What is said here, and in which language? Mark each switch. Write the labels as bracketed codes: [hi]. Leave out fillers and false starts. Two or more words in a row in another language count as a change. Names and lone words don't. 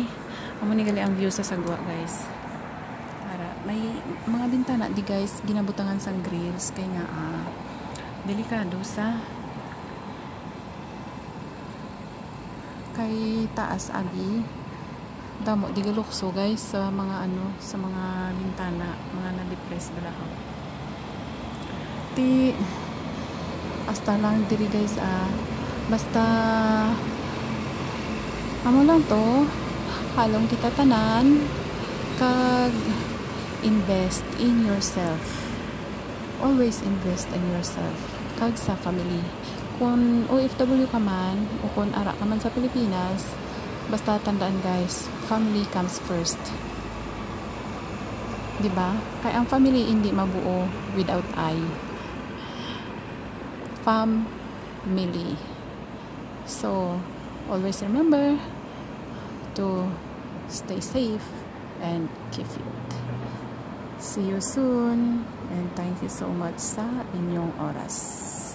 [hil] Amo ni gali ang view sa sagwa guys. Para may mga bintana di guys ginabutangan sang grills kay nga delikado sa kay taas agi damo di galukso guys sa mga sa mga bintana, mga na-depress balahaw. Ti hasta lang diri guys basta amo lang to halong kita tanan kag [en] invest in yourself, always invest in yourself [hil] kag sa family. Kung OFW ka man o kung ara ka man sa Pilipinas, basta tandaan guys, [en] family comes first, [hil] diba? Kaya ang family hindi mabuo without I. Family. [en] So always remember to stay safe and keep fit. See you soon and thank you so much [hil] sa inyong oras.